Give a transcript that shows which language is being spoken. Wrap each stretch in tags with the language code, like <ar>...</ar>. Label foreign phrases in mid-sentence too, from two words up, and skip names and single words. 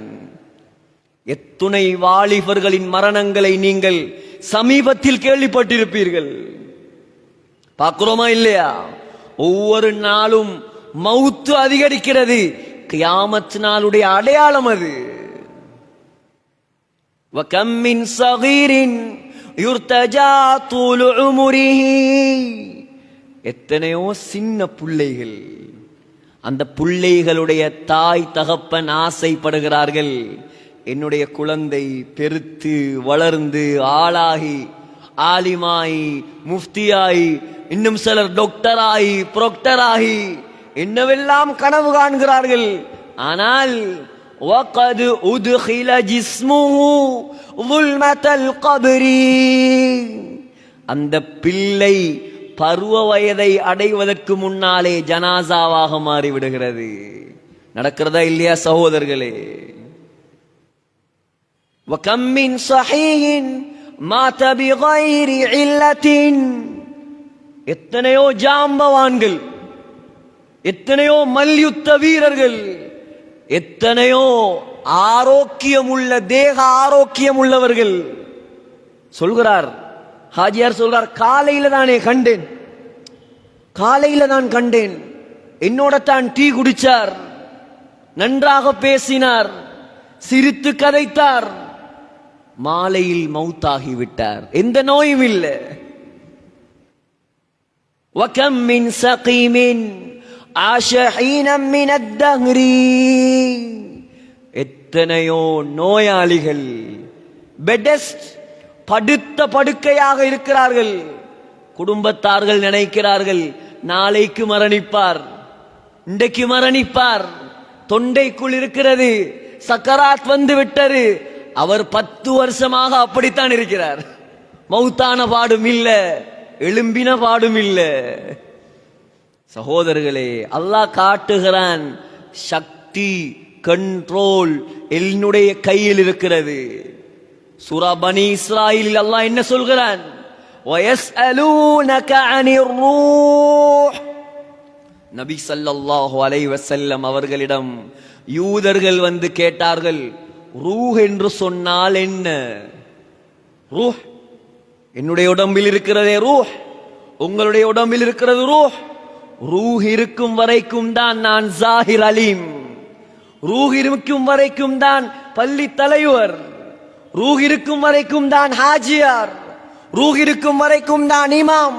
<ta>எத்துணை வாலிபர்களின் மரணங்களை நீங்கள் சமீபத்தில் கேள்விப்பட்டிருப்பீர்கள். பார்க்கிறோமா இல்லையா? ஒவ்வொரு நாளும் மௌத்து அதிகரிக்கிறது. கியாமத் நாளுடைய அடையாளம் அது.</ta> <ar>وَكَمْ مِنْ صَغِيرٍ يُرْتَجَى طُولُ عُمُرِهِ,</ar> <ta>எத்தனையோ சின்ன பிள்ளைகள், அந்த பிள்ளைகளுடைய தாய் தகப்பன் ஆசைப்படுகிறார்கள், என்னுடைய குழந்தை பெருத்து வளர்ந்து ஆளாகி ஆலிமாயி முஃப்தியாயி, இன்னும் சிலர் டாக்டராகி புரோக்டராகி என்னவெல்லாம் கனவு காண்கிறார்கள். ஆனால்</ta> <ar>وَقَدْ أُدْخِلَ جِسْمُهُ ظُلْمَةَ الْقَبْرِ,</ar> <ta>அந்த பிள்ளை பருவ வயதை அடைவதற்கு முன்னாலே ஜனாசாவாக மாறிவிடுகிறது. நடக்கிறதா இல்லையா சகோதரர்களே?</ta> <ar>وَكَمْ مِنْ صَحِيحٍ مَاتَ بِغَيْرِ عِلَّةٍ,</ar> <ta>எத்தனையோ ஜாம்பவான்கள், எத்தனையோ மல்யுத்த வீரர்கள், எத்தனையோ ஆரோக்கியம் உள்ள தேக ஆரோக்கியம் உள்ளவர்கள். சொல்கிறார் ஹாஜியார், சொல்றார், காலையில தானே கண்டேன், காலையில தான் கண்டேன், என்னோட தான் டீ குடிச்சார், நன்றாக பேசினார், சிரித்து கதைத்தார், மாலையில் மௌத்தாகிவிட்டார், எந்த நோயும் இல்லை.</ta> <ar>وَكَمْ مِنْ سَقِيمٍ عَاشَ حِينًا مِنَ الدَّهْرِ,</ar> <ta>எத்தனையோ நோயாளிகள் பெடெஸ்ட், படுத்த படுக்கையாக இருக்கிறார்கள், குடும்பத்தார்கள் நினைக்கிறார்கள் நாளைக்கு மரணிப்பார், இன்றைக்கு மரணிப்பார், தொண்டைக்குள் இருக்கிறது, சக்கராத் வந்து விட்டது. அவர் 10 வருஷமாக அப்படித்தான் இருக்கிறார். மௌத்தான பாடும் இல்ல, எழும்பின பாடும் இல்ல. சகோதரர்களே, அல்லாஹ் காட்டுகிறான், சக்தி கண்ட்ரோல் என்னுடைய கையில் இருக்கிறது. சூரா பனி இஸ்ராயில் அல்லாஹ் என்ன சொல்கிறான்?</ta> <ar>وَيَسْأَلُونَكَ عَنِ الرُّوحِ.</ar> <ta>நபி</ta> <ar>صلى الله عليه وسلم</ar> <ta>அவர்களிடம் யூதர்கள் வந்து கேட்டார்கள், ரூஹ் என்று சொன்னால் என்ன? ரூஹ் என்னுடைய உடம்பில் இருக்கிறதே ரூஹ், உங்களுடைய உடம்பில் இருக்கிறது ரூஹ். ரூஹ் இருக்கும் வரைக்கும் தான் நான் ஜாஹிர் அலீம், ரூஹ் இருக்கும் வரைக்கும் தான் பள்ளி தலைவர், ரூஹ் இருக்கும் வரைக்கும் தான் ஹாஜியார், ரூஹ் இருக்கும் வரைக்கும் தான் இமாம்.</ta>